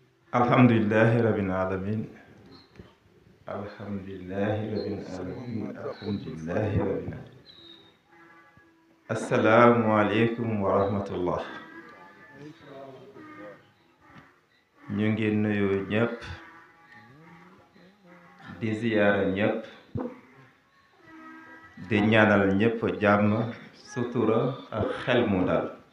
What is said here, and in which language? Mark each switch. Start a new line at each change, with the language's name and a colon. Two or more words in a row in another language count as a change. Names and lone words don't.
Arabic: الحمد لله رب العالمين الحمد لله رب العالمين الحمد لله رب العالمين السلام عليكم ورحمة الله.
Wolof: ñu ngi nuyu ñëpp di ziyaara ñëpp di ñaanal ñëpp jàmm sutura ak xel mu dal.